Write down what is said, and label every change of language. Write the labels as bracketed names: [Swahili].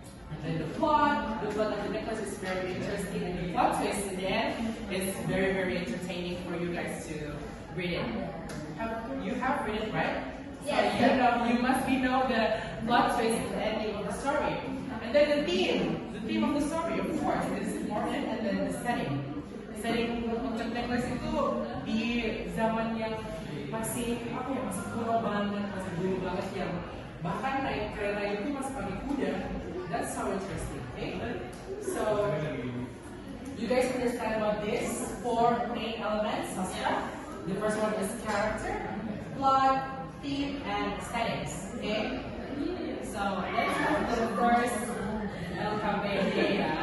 [English] And then the plot of the necklace is very interesting, and the plot twist in the end is very, very entertaining for you guys to read it. You have read it, right? Yes. So you must know the plot twist and the ending of the story. And then the theme of the story, of course, is important, and then the setting. [Indonesian] Setting untuk necklace itu di zaman yang masih masih kuno banget, masih dulu banget, yang bahkan naik kereta itu masih pakai kuda. [English] That's so interesting, okay? So you guys understand about this four main elements, Sasha? The first one is character, plot, theme, and settings, okay? So let's go to the first LKPD.